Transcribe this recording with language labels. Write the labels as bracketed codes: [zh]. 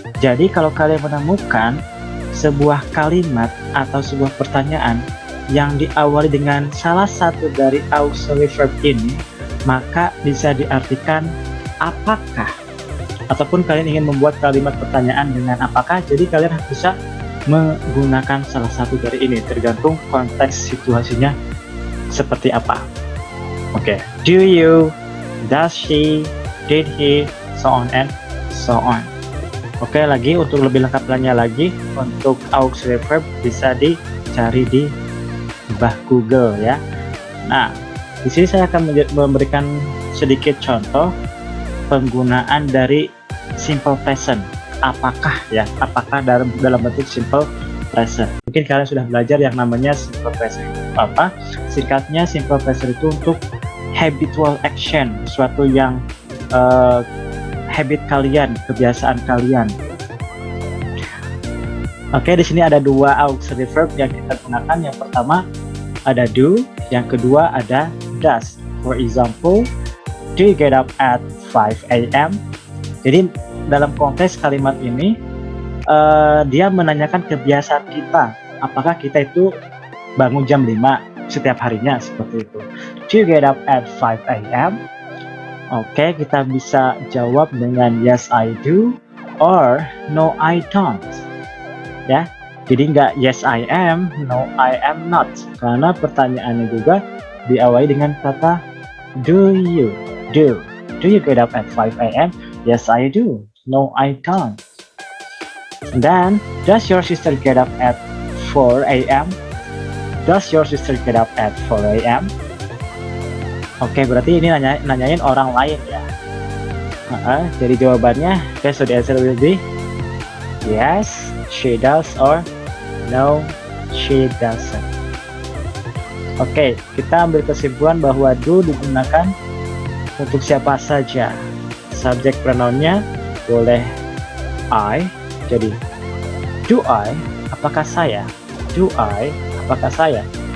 [id] Jadi kalau kalian menemukan sebuah kalimat atau sebuah pertanyaan yang diawali dengan salah satu dari auxiliary verb ini, maka bisa diartikan apakah. Ataupun kalian ingin membuat kalimat pertanyaan dengan apakah, jadi kalian bisa menggunakan salah satu dari ini, tergantung konteks situasinya seperti apa. [en] Oke, do you, does she, did he, so on and so on. [id] Oke, lagi untuk lebih lengkapnya lagi untuk auxiliary verb bisa dicari di bah Google ya. Nah, di sini saya akan memberikan sedikit contoh penggunaan dari simple present. Apakah dalam bentuk simple present. Mungkin kalian sudah belajar yang namanya simple present. Apa? Singkatnya simple present itu untuk habitual action, sesuatu yang habit kalian, kebiasaan kalian. Oke, di sini ada dua auxiliary verb yang kita gunakan. Yang pertama ada do, yang kedua ada does. [en] For example, do you get up at 5 a.m.? [id] Jadi dalam konteks kalimat ini dia menanyakan kebiasaan kita. Apakah kita itu bangun jam 5 setiap harinya, seperti itu. [en] Do you get up at 5 a.m.? [id] Oke, kita bisa jawab dengan [en] yes I do or no I don't. [id] Ya, jadi nggak [en] yes I am, no I am not. [id] Karena pertanyaannya juga diawali dengan kata [en] do you get up at 5 a.m.? Yes I do, no I don't. And then, does your sister get up at 4 a.m.? Does your sister get up at 4 a.m.? [id] Oke, berarti ini nanyain orang lain ya. Jadi jawabannya, [en] okay, so the answer will be yes, she does, or no, she doesn't. [id] Oke, kita ambil kesimpulan bahwa do digunakan untuk siapa saja. Subjek pronounnya boleh I, jadi [en] do I, [id] apakah saya? [en] Do I, [id] apakah saya?